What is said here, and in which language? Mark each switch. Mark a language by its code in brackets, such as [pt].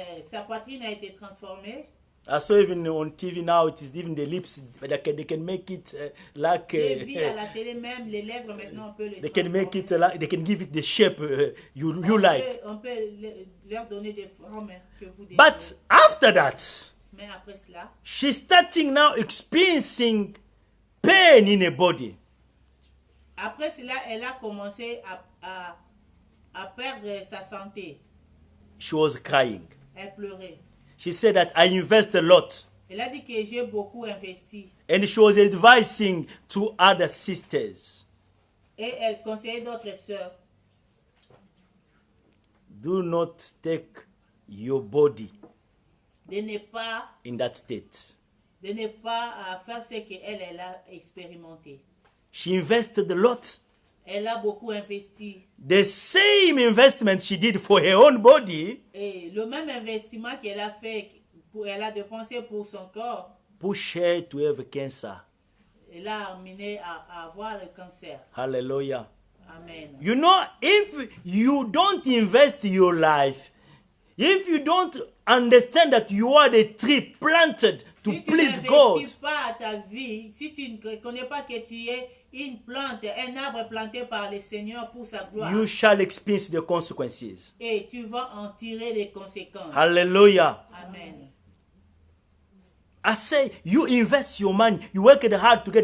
[fr] Sa poitrine a été transformée. [en] I saw even on TV now, it is even the lips, they can make it like... [fr] J'ai vu à la télé même les lèvres, maintenant on peut les [en] they can make it, [fr] transformer. [en] like, they can give it the shape you like. [fr] On peut leur donner des formes que vous désirez. [en] But after that, [fr] Mais après cela, [en] she's starting now experiencing pain in her body. [fr] après cela, elle a commencé à perdre sa santé. [en] She was crying. [fr] Elle pleurait. [en] She said that I invest a lot. [fr] Elle a dit que j'ai beaucoup investi. [en] And she was advising to other sisters, [fr] Et elle conseillait d'autres sœurs. [en] do not take your body [fr] De ne pas [en] in that state. [fr] faire ce qu'elle a expérimenté. [en] She invested a lot. [fr] Elle a beaucoup investi. [en] The same investment she did for her own body [fr] Et le même investissement qu'elle a fait, elle a dépensé pour son corps, [en] pushed her to have cancer. [fr] elle a amené à avoir le cancer. Hallelujah. Amen. [en] You know, if you don't invest your life, if you don't understand that you are the tree planted to [fr] Si tu [en] please God, [fr] n'investis pas ta vie, si tu ne connais pas que tu es une plante, un arbre planté par le Seigneur pour sa gloire, [en] you shall experience the consequences. [fr] et tu vas en tirer les conséquences. Hallelujah. Amen. [en] I say, you invest your money, you work hard to get